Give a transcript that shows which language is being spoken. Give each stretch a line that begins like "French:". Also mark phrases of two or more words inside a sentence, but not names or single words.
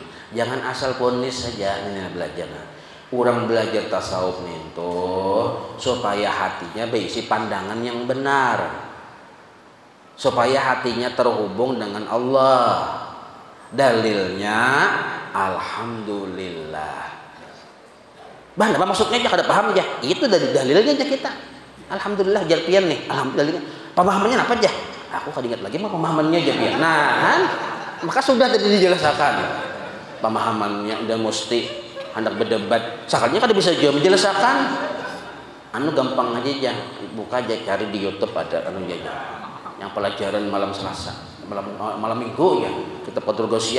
Indonesian: Jangan asal ponis saja ini belajar. Nah, orang belajar tasawuf itu supaya hatinya berisi pandangan yang benar, supaya hatinya terhubung dengan Allah. Dalilnya alhamdulillah.
Banjar: Bah, apa maksudnya aja kada paham aja. Itu dari dalilnya aja kita. Alhamdulillah jar pian nih. Alhamdulillah. Pemahamannya apa aja? Aku kada ingat lagi mah pemahamannya aja pian. Nah, maka sudah tadi dijelaskan pemahamannya udah mesti hendak berdebat sakalnya kan bisa jawab menjelaskan anu gampang aja buka aja cari di YouTube ada anu aja yang pelajaran malam Selasa malam Minggu ya kita Patrugosiah.